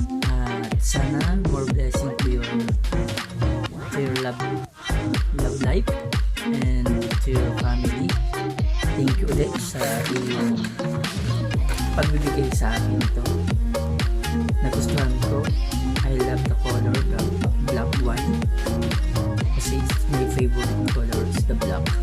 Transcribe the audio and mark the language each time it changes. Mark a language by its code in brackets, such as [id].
[tl] At sana [en] more blessing to your love life and to your family. Thank you [tl] ulit sa iyong pagbibigay sa akin ito. Nagustuhan ko. [en] I love the color, the black one, [tl] kasi [en] my favorite color is the black.